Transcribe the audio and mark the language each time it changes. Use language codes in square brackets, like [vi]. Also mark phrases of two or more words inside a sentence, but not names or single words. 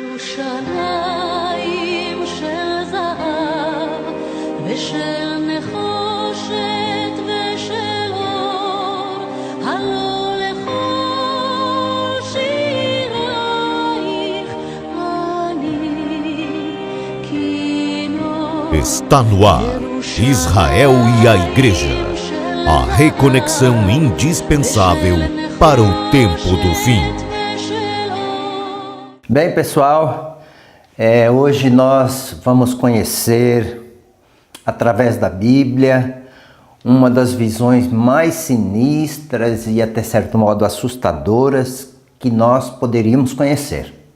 [he] ירושלים של זהב ושל נחושת ושל אור, הלא לכל שירייך אני כינור. [pt] Está no ar, Israel e a Igreja, a reconexão indispensável para o tempo do fim. Bem, pessoal, hoje nós vamos conhecer, através da Bíblia, uma das visões mais sinistras e até certo modo assustadoras que nós poderíamos conhecer.